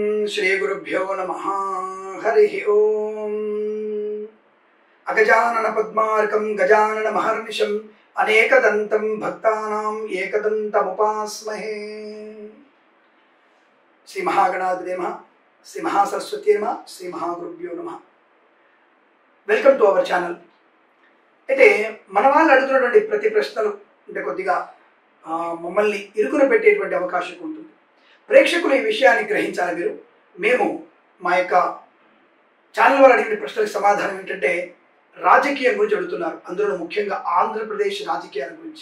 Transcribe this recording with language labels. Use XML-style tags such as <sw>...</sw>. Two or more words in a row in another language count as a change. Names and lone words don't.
<sa>श्री गुरुभ्यो नमः। हरि ओम। अगजानन पद्मार्कं गजानन महर्निशम् अनेकदन्तं भक्तानां एकदन्तमुपास्महे। श्री महागणाधिपतये नमः, श्री महासरस्वती नमः, श्री महागुरुभ्यो नमः।</sa> <en>Welcome to our channel.</en> <te>అయితే మన వాళ్ళు అడుగుతున్నటువంటి ప్రతి ప్రశ్నలు అంటే కొద్దిగా మమ్మల్ని ఇరుకున పెట్టేటువంటి అవకాశం ఉంటుంది. ప్రేక్షకులు ఈ విషయాన్ని గ్రహించాలి. మేము మా యొక్క ఛానల్ వాళ్ళు అడిగిన ప్రశ్నలకు సమాధానం ఏంటంటే రాజకీయం గురించి అడుగుతున్నారు, అందులో ముఖ్యంగా ఆంధ్రప్రదేశ్ రాజకీయాల గురించి.</te>